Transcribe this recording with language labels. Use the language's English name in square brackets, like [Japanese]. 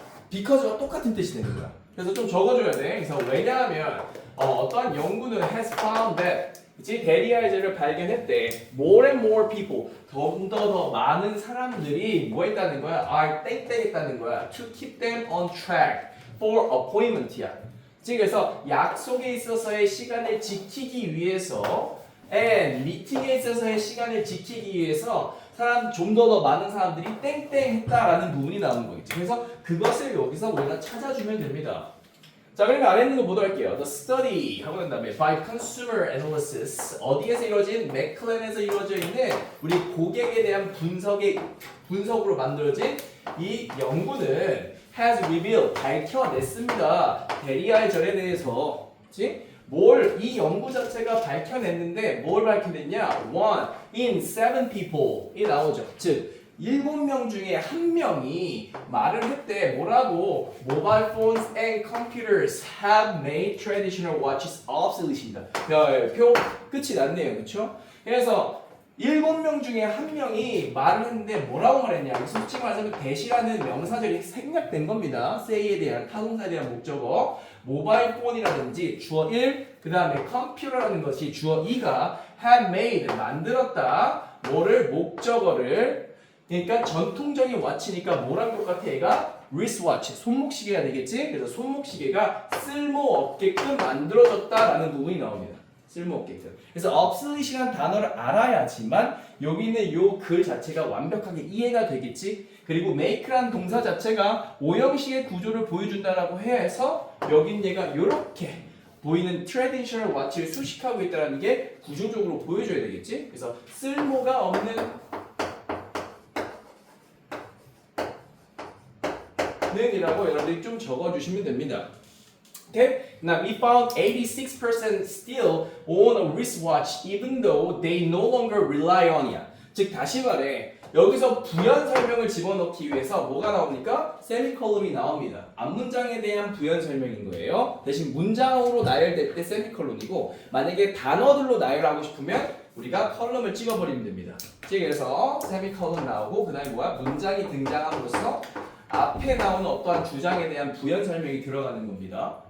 [Korean] because와 똑같은 뜻이 되는 거야. 그래서 좀 적어줘야 돼. 그래서 왜냐하면 어떠한 연구는 [English] has found that [Korean] 대리아이즈를 발견했대. [English] More and more people, [Korean] 더 많은 사람들이 뭐 했다는 거야? are 땡땡했다는 거야. [English] To keep them on track for appointment이야. [Korean] 그래서 약속에 있어서의 시간을 지키기 위해서 and 미팅에 있어서의 시간을 지키기 위해서 좀 더 많은 사람들이 땡땡했다라는 부분이 나오는 거겠지. 그래서 그것을 여기서 우리가 찾아주면 됩니다. 자, 그러면 아래 있는 거 보도록 할게요. [English] The study [Korean] 하고 난 다음에 [English] by consumer analysis, [Korean] 어디에서 이루어진? 맥클랜에서 이루어져 있는 우리 고객에 대한 분석으로 만들어진 이 연구는 [English] has revealed, [Korean] 밝혀냈습니다. 대리아의 절에 대해서. 그치? 이 연구 자체가 밝혀냈는데 뭘 밝혀냈냐? [English] 1 in 7 people [Korean] 이 나오죠. 즉 7명 중에 1명이 말을 했대. 뭐라고? [English] Mobile phones and computers have made traditional watches obsolete입니다. [Korean] 표 끝이 났네요. 그쵸? 그래서 7명 중에 1명이 말을 했는데 뭐라고 말했냐? 솔직히 말하자면 that이라는 명사절이 생략된 겁니다. say에 대한 타동사에 대한 목적어 모바일 폰이라든지 주어 1, 그 다음에 컴퓨터라는 것이 주어 2가 [English] have made [Korean] 만들었다. 뭐를? 목적어를. 그러니까 전통적인 와치니까 뭐랑 똑같아? 얘가 wristwatch 손목시계가 되겠지? 그래서 손목시계가 쓸모없게끔 만들어졌다라는 부분이 나옵니다. 쓸모없게끔. 그래서 obsolete이라는 단어를 알아야지만 여기 있는 요 글 자체가 완벽하게 이해가 되겠지. 그리고 make라는 동사 자체가 오형식의 구조를 보여준다라고 해서 여긴 얘가 이렇게 보이는 [English] traditional watch [Korean] 를 수식하고 있다는 게 구조적으로 보여줘야 되겠지. 그래서 쓸모가 없는 이라고 여러분들이 좀 적어주시면 됩니다. [English] Okay? Now we found 86% still own a wristwatch even though they no longer rely on it. [Korean] 즉 다시 말해 여기서 부연 설명을 집어넣기 위해서 뭐가 나옵니까? 세미콜론이 나옵니다. 앞문장에 대한 부연 설명인 거예요. 대신 문장으로 나열될 때 세미콜론이고 만약에 단어들로 나열하고 싶으면 우리가 컬럼을 찍어버리면 됩니다. 그래서 세미콜론 나오고 그 다음에 뭐야? 문장이 등장함으로써 앞에 나오는 어떠한 주장에 대한 부연 설명이 들어가는 겁니다.